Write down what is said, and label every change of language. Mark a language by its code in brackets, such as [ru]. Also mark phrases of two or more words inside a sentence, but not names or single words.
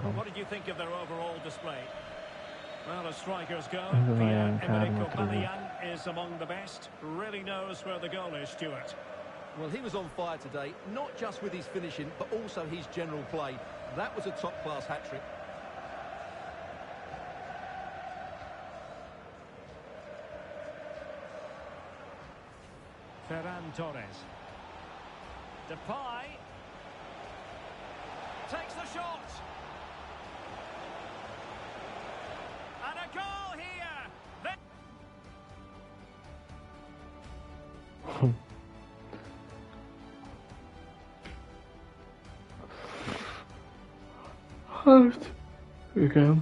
[en] What did you think of their overall display? Well, as strikers go, Emerick Aubameyang is among the best. Really knows where the goal is, Stuart. Well, he was on fire today, not just with his finishing, but also his general play. That was a top-class hat-trick. Ferran Torres. Depay. Takes the shot. And a goal here. [hu] Hát, igen.